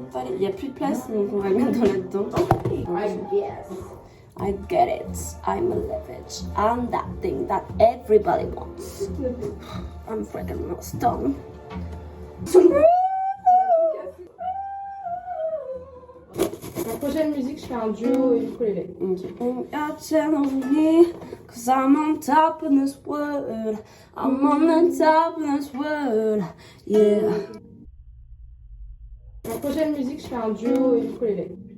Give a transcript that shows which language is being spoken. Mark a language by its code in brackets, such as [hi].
[fr] Il n'y a plus de place, donc on va le mettre là-dedans. [en] I get it. I'm a leverage. I'm that thing that everybody wants. I'm freaking stone. [fr] La prochaine musique, je fais un duo ukulélé. [en] Okay. Tell me, 'cause I'm on top of this world. I'm on the top of this world. Yeah. [fr] La prochaine musique, je fais un duo ukulélé.